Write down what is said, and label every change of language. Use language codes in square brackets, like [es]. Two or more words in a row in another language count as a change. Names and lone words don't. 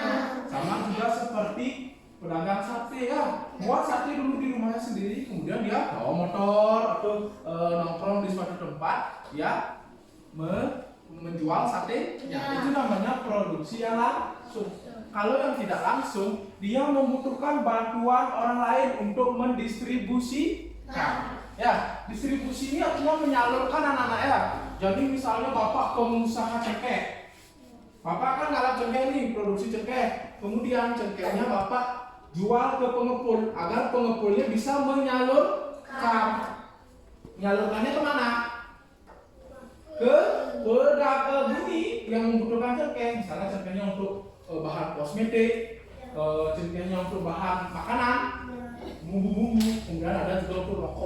[id] Sama juga seperti pedagang sate ya, buat sate dulu di rumahnya sendiri, kemudian dia bawa motor atau nongkrong di suatu tempat, dia menjual satenya. Itu namanya produksi yang langsung. Kalau yang tidak langsung, dia membutuhkan bantuan orang lain untuk mendistribusikan. Ya, distribusi ini artinya menyalurkan anak-anak ya. Jadi misalnya Bapak pengusaha cengkeh, Bapak kan ngalap cengkeh nih, produksi cengkeh. Kemudian cengkehnya Bapak jual ke pengepul agar pengepulnya bisa menyalurkan. Menyalurkannya kemana? Ke pedagang bumi yang membutuhkan cengkeh. Misalnya cengkehnya untuk bahan kosmetik, cengkehnya untuk bahan makanan, bumbu-bumbu, kemudian ada juga untuk rokok.